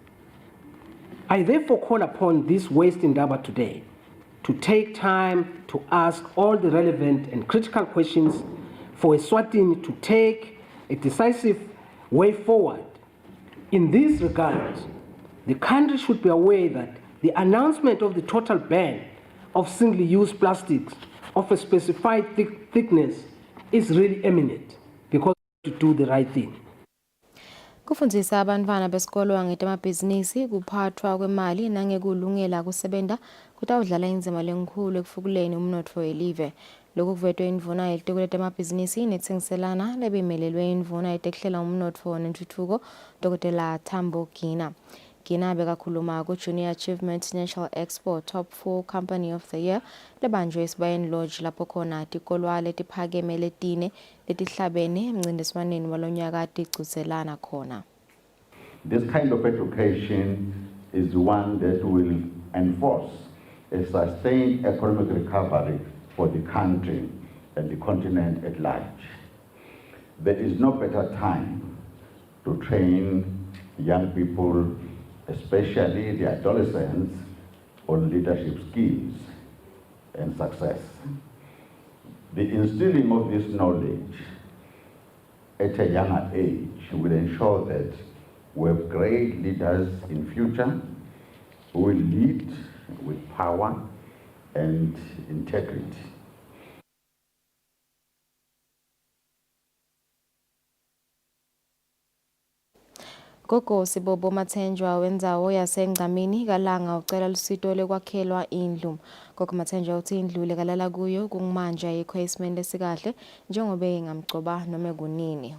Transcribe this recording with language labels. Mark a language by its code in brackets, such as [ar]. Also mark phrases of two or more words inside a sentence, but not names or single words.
[en] I therefore call upon this waste Tindzaba today to take time to ask all the relevant and critical questions for Eswatini to take a decisive way forward. In this regard, the country should be aware that the announcement of the total ban of single-use plastics of a specified thickness is really imminent, because to do the right thing. [ss] Kufundisa abantwana besikolo ngetamabhizinisi kuphathwa kwemali nangekulungela kusebenta kutawudlala indzima lenkhulu ekufukuleni umnotfo welive. Lokhu kuvetwe indvuna yelitiko letemabhizinisi netsengiselana lebimelelwe indvuna yetekuhlela umnotfo nentfutfuko Dr. Tambo Gina. Gina bekakhuluma ku Junior Achievement National Expo Top 4 Company of the Year lebanjwe eSibayeni Lodge lapho khona tikolwa letiphakeme letine letihlabene emncintiswaneni walonyaka tigcuzelana khona. [en] This kind of education is one that will enforce a sustained economic recovery for the country and the continent at large. There is no better time to train young people, especially the adolescents, on leadership skills and success. The instilling of this knowledge at a younger age will ensure that we have great leaders in future who will lead with power and integrity. [ss] Gogo Sibobo Mathenjwa wendzawo yaseNgcamini kalanga ucela lusito lekwakhelwa indlu. Gogo Mathenjwa uthi indlu lekalala kuyo kungumanja yekhwesment lesikahle njengobe ingamgcoba noma kunini.